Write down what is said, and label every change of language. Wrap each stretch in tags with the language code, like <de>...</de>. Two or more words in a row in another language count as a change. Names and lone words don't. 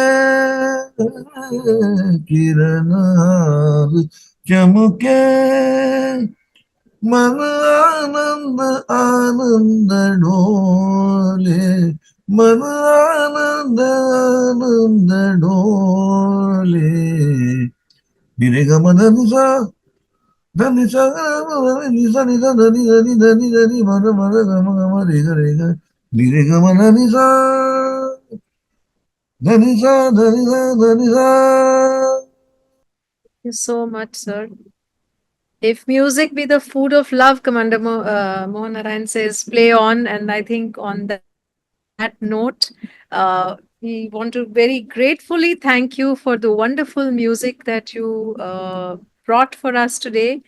<hi>किरण हार चमके, मन आनंद आनंद डोले, मन आनंद आनंद डोले. निरे ग मन निसा धनि सा निसा निसा धनि धनि धनि धनि मन मन गम गम रे ग निरे ग मन निसा धनि सा धनि सा धनि सा.</hi> <en>Thank you so much, sir. If music be the food of love, Commander Mohan Narayan says, play on. And I think on that note, we want to very gratefully thank you for the wonderful music that you brought for us today.</en>